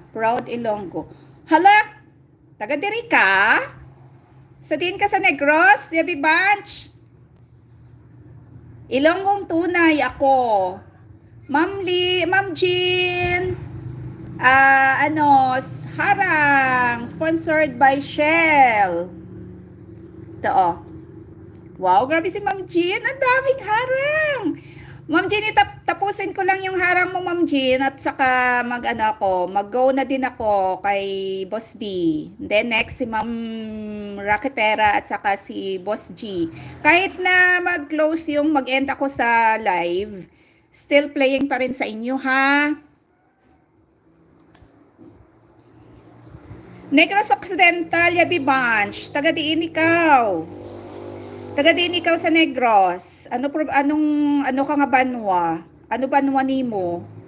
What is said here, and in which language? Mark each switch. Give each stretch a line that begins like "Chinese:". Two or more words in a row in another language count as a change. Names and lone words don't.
Hiligaynon: Proud Ilonggo. Hala! Taga diri ka? Sa din ka sa Negros, Yabi Bunch?
Filipino: Ilonggong tunay ako. Ma'am Jean.
English: Harang. Sponsored by Shell.
Filipino: Ito oh. Wow, grabe si Ma'am Jean. Ang daming harang. Ma'am Jean, tapusin ko lang yung harang mo, Ma'am Jean, at saka mag-go na din ako kay Boss B.
English: Then next
Filipino: si Ma'am Raketera at saka si Boss G. Kahit na mag-end ako sa live,
English: still playing
Filipino: pa rin sa inyo, ha?
Hiligaynon: Negros Occidental, Yabi Bunch, taga diin ikaw. Taga din ikaw sa Negros. Ano ka nga banwa? Ano banwa nimo?